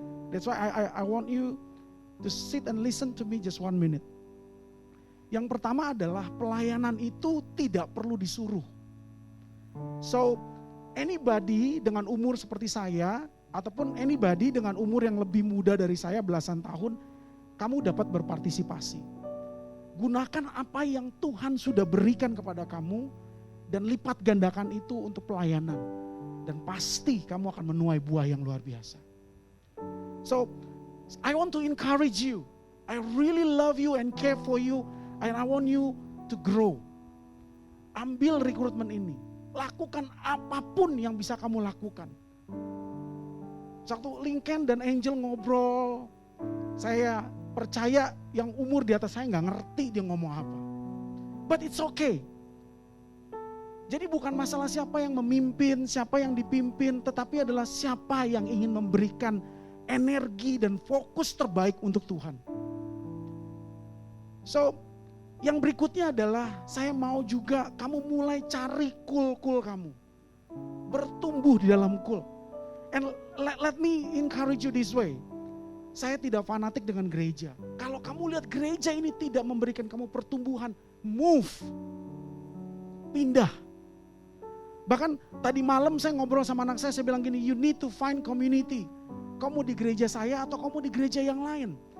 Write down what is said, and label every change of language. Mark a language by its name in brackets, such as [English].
[English] That's why I want you to sit and listen to me just 1 minute. [Indonesian] Yang pertama adalah pelayanan itu tidak perlu disuruh. So, anybody dengan umur seperti saya, ataupun anybody dengan umur yang lebih muda dari saya belasan tahun, kamu dapat berpartisipasi. Gunakan apa yang Tuhan sudah berikan kepada kamu dan lipat gandakan itu untuk pelayanan. Dan pasti kamu akan menuai buah yang luar biasa. [English] So, I want to encourage you. I really love you and care for you and I want you to grow. [Indonesian] Ambil rekrutmen ini. Lakukan apapun yang bisa kamu lakukan. Waktu Lincoln dan Angel ngobrol, saya percaya yang umur di atas saya gak ngerti dia ngomong apa. [English] But it's okay. [Indonesian] Jadi bukan masalah siapa yang memimpin, siapa yang dipimpin, tetapi adalah siapa yang ingin memberikan energi dan fokus terbaik untuk Tuhan. So, yang berikutnya adalah saya mau juga kamu mulai cari kul-kul kamu. Bertumbuh di dalam kul. [English] And let me encourage you this way. [Indonesian] Saya tidak fanatik dengan gereja. Kalau kamu lihat gereja ini tidak memberikan kamu pertumbuhan, move. Pindah. Bahkan tadi malam saya ngobrol sama anak saya bilang gini, [English] you need to find community. [Indonesian] Kamu di gereja saya atau kamu di gereja yang lain.